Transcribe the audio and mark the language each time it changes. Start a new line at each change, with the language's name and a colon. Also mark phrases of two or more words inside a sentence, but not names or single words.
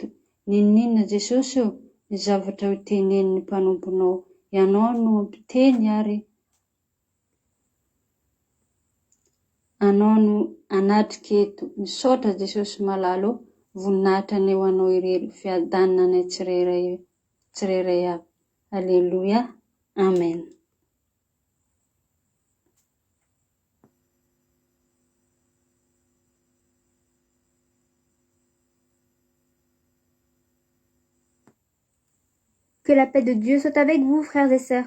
Malagasy: Ninona Jesosy eo ny zavatra ho tenenin'ny mpanomponao, ianao no ampiteny ary anao no anatrika eto. Misaotra Jesosy malalo, voninahitra anay ho anao irery fiadanana anay tsirairay avy. Alléluia. Amen.
French: Que la paix de Dieu soit avec vous, frères et sœurs.